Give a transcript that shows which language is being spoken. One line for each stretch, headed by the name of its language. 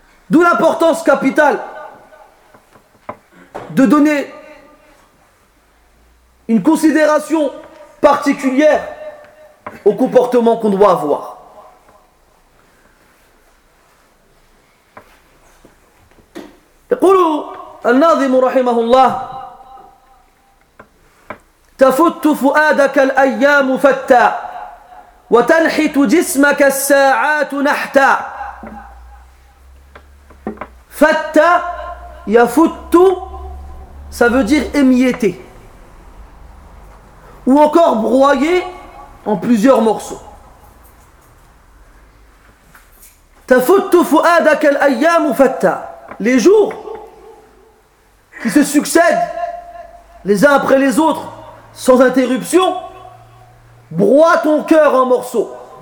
French: D'où l'importance capitale de donner une considération particulière au comportement qu'on doit avoir.
Arabic: يقول الناظم رحمه الله تفت فؤادك الأيام فتى وتنحت جسمك الساعات نحتى فتى يفت
French: ça veut dire émietter ou encore broyer en plusieurs morceaux.
Arabic: تفت فؤادك الأيام فتى
French: les jours qui se succèdent les uns après les autres sans interruption broient ton cœur en morceaux.